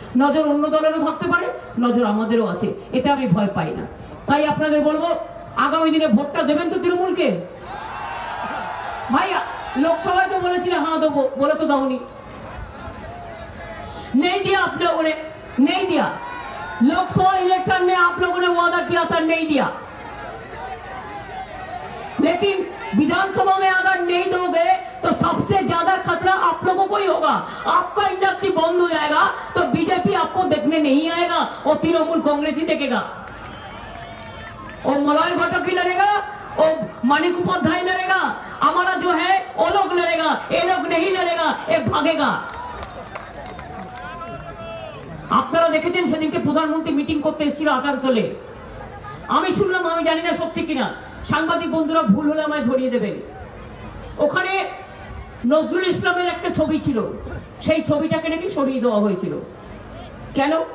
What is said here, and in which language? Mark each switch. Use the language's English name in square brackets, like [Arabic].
[Bangla] নজর অন্য দলেরও থাকতে পারে, নজর আমাদেরও আছে, এতে আমি ভয় পাই না। তাই আপনাদের বলবো, আগামী দিনে ভোটটা দেবেন তো তৃণমূলকে। ভাইয়া लोकसभाয় তো বলেছিলে हाँ দেবো, বলে তো দাওনি, [Hindi] नहीं दिया आप लोगों ने, नहीं दिया। लोकसभा इलेक्शन में आप लोगों ने वादा किया था, नहीं दिया। लेकिन विधानसभा में अगर नहीं दोगे तो सबसे ज्यादा खतरा आप लोगों को ही होगा। आपका इंडस्ट्री बंद हो जाएगा तो बीजेपी आपको देखने नहीं आएगा, और तृणमूल कांग्रेस ही देखेगा। और मलय घटक ही लड़ेगा, और मानिक उपाध्याय लड़ेगा, हमारा जो है वो लोग लड़ेगा, ये लोग नहीं लड़ेगा, ये भागेगा। [Bangla] আপনারা দেখেছেন সেদিনকে প্রধানমন্ত্রী মিটিং করতে এসেছিল আসানসোলে। আমি শুনলাম, আমি জানি না সত্যি কিনা, সাংবাদিক বন্ধুরা ভুল হলে আমায় ধরিয়ে দেবেন। ওখানে নজরুল ইসলামের একটা ছবি ছিল, সেই ছবিটাকে নাকি সরিয়ে দেওয়া হয়েছিল। কেন?